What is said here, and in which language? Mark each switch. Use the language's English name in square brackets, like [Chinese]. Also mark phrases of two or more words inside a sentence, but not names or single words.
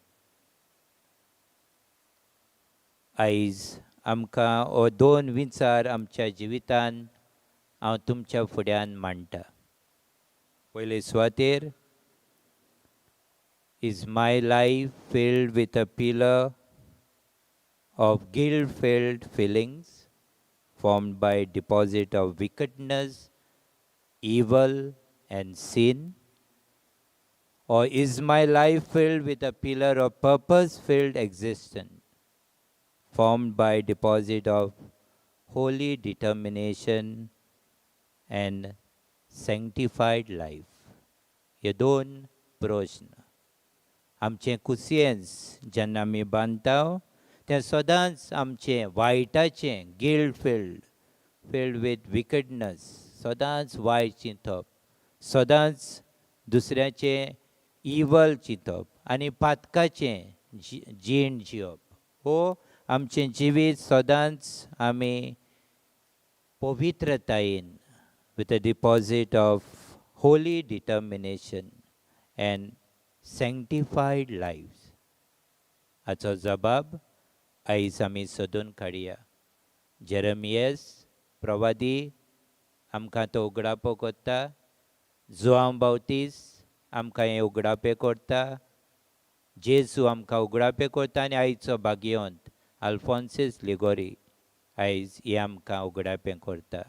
[Konkani] आयज आमकां हो दोन विचार आमच्या जिवितांत हांव तुमच्या फुड्यान मांडटा. पयले सुवातेर, [English] is my life filled with a pillar of guilt filled feelings formed by deposit of wickedness, evil and sin? Or is my life filled with a pillar of purpose-filled existence formed by deposit of holy determination and sanctified life? [Konkani] हे दोन प्रश्न. आमचें कुसियन्स जेन्ना आमी बांदता तें सदांच आमचें वायटाचें [English] guilt filled with wickedness, [Konkani] सदांच वायट चिंतप, सदांच दुसऱ्याचें इवल चिंतप आनी पातकाचें जीण जिवप. हो आमचें जिवीत सदांच आमी पवित्रतायेन [English] with a deposit of holy determination and sanctified lives. [Konkani] हाचो जबाब आयज आमी सोदून काडया. जेरमियस प्रवादी आमकां तो उगडापो करता, जोआंव बावतीस आमकां हें उगडापें करता, जेजू आमकां उगडापें करता आनी आयचो भाग्यवंत आल्फोन्सिस लिगोरी आयज हें आमकां उगडापें करता.